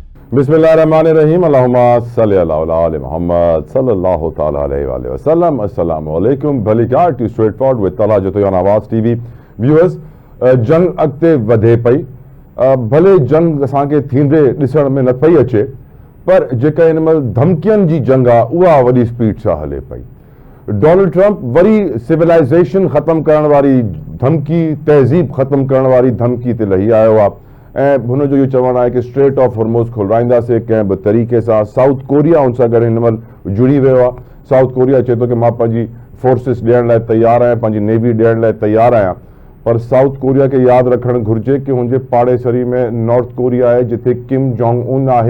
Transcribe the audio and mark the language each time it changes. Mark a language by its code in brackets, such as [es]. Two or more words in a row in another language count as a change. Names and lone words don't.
[ar] بسم الله الرحمن الرحيم اللهم صل على آل محمد صلى الله تعالى عليه وسلم. السلام عليكم. [sd] भली कार [en] to straight forward with Tala Jatoyan Awaz TV viewers. [sd] जंग अॻिते वधे पई, भले जंग असांखे थींदे ॾिसण में न पई अचे, पर जेका हिन महिल धमकियुनि जी जंग आहे उहा वॾी स्पीड सां हले पई। डोनाल्ड ट्रंप वरी सिविलाइज़ेशन ख़त्म करण वारी धमकी, तहज़ीब ख़त्म करण वारी धमकी ते लही आयो आहे ऐं हुन जो इहो चवणु आहे कि स्ट्रेट ऑफ हॉर्मुज़ खोलाईंदासीं कंहिं बि तरीक़े सां। साउथ कोरिया उन सां गॾु हिन महिल जुड़ी वियो आहे। साउथ कोरिया चए थो कि मां पंहिंजी फोर्सिस ॾियण लाइ तयारु आहियां, पंहिंजी नेवी ॾियण लाइ तयारु आहियां, पर साउथ कोरिया खे यादि रखणु घुरिजे कि हुनजे पाड़ेसरी में नॉर्थ कोरिया आहे, जिथे किम जोंग उन आहे।